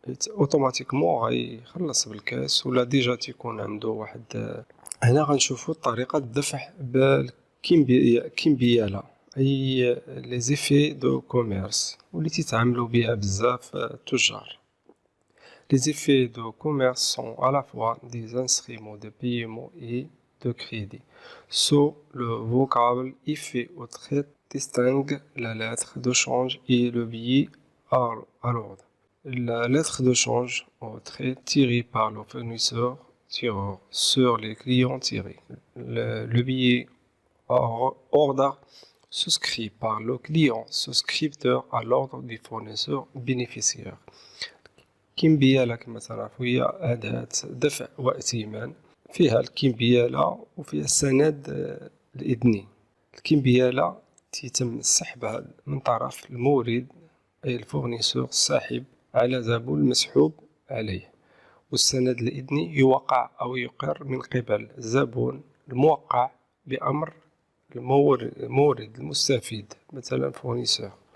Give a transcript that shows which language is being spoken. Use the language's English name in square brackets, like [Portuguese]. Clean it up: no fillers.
[Arabic] اوتوماتيكمون غيخلص بالكاس ولا ديجا تيكون عنده واحد. هنا غنشوفو طريقة الدفع بالكمبيالة، أي لي زيفي دو كوميرس، واللي تيتعاملو بها بزاف التجار. [French] Les effets de commerce sont à la fois des instruments de paiement et de crédit. Sous le vocable effet au trait distingue la lettre de change et le billet à l'ordre. La lettre de change au trait tirée par le fournisseur tireur sur les clients tirés. Le billet à ordre souscrit par le client souscripteur à l'ordre du fournisseur bénéficiaire. [Arabic] الكمبيالة كما تعرفوا هي أداة دفع وائتمان، فيها الكمبيالة وفيها السند الإذني. الكمبيالة تتم سحبها من طرف المورد أي الفورنيسور الساحب على زبون المسحوب عليه، والسند الإذني يوقع أو يقر من قبل الزبون الموقع بأمر المورد المستفيد، مثلا فورنيسور.